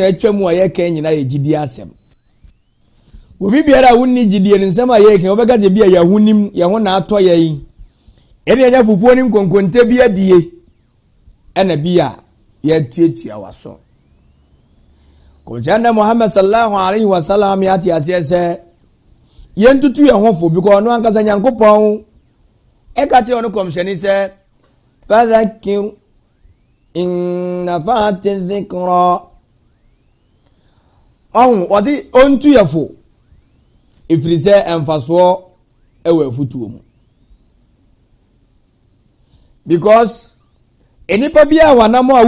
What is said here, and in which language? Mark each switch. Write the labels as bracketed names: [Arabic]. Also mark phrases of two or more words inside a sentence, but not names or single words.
[Akan] atwa mu a yɛka nyina yɛ gidie asɛm obi biara wonni gidie nsɛm a yɛka wɔbɛka sɛ bia yɛhonim yɛho na atɔ yɛ yi ɛne nya fufuo ne nkonkonte bi adie ɛna bia yɛtuatua waso kɔmhyɛnda Muhammad [Arabic] صلى الله عليه وسلم [Akan] yɛate aseɛ sɛ yɛntutu yɛn ho fo because ɔno ankasa nyankopɔn ɛka kyerɛ ɔno kɔmhyɛne sɛ [Arabic] فذكر إن نفعت الذكرى [Akan] ɔde ɔntu yɛ fo ɛfiri sɛ ɛmfasoɔ ɛwɔ afutuo mu because enipa bi a wanam a